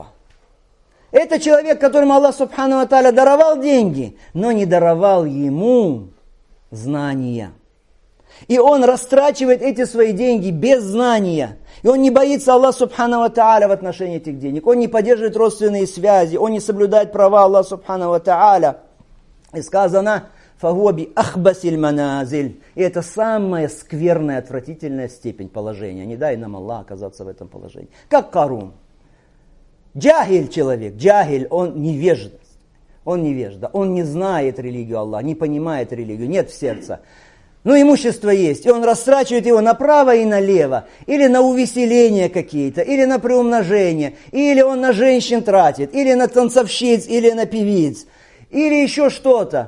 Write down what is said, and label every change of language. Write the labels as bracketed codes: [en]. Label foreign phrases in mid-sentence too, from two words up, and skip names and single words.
[ru] Это человек, которому Аллах [ar] سبحانه وتعالى [ru] даровал деньги, но не даровал ему знания. И он растрачивает эти свои деньги без знания. И он не боится Аллаха [ar] سبحانه وتعالى [ru] в отношении этих денег. Он не поддерживает родственные связи. Он не соблюдает права Аллаха [ar] سبحانه وتعالى. [ru] И сказано, [ar] «فهو بأخبث المنازل». [ru] И это самая скверная, отвратительная степень положения. Не дай нам Аллах оказаться в этом положении. Как Карун. Джахиль человек. Джахиль, он невежда. Он невежда. Он не знает религию Аллаха, не понимает религию. Нет в сердце. Но имущество есть, и он растрачивает его направо и налево, или на увеселения какие-то, или на приумножение, или он на женщин тратит, или на танцовщиц, или на певиц, или еще что-то.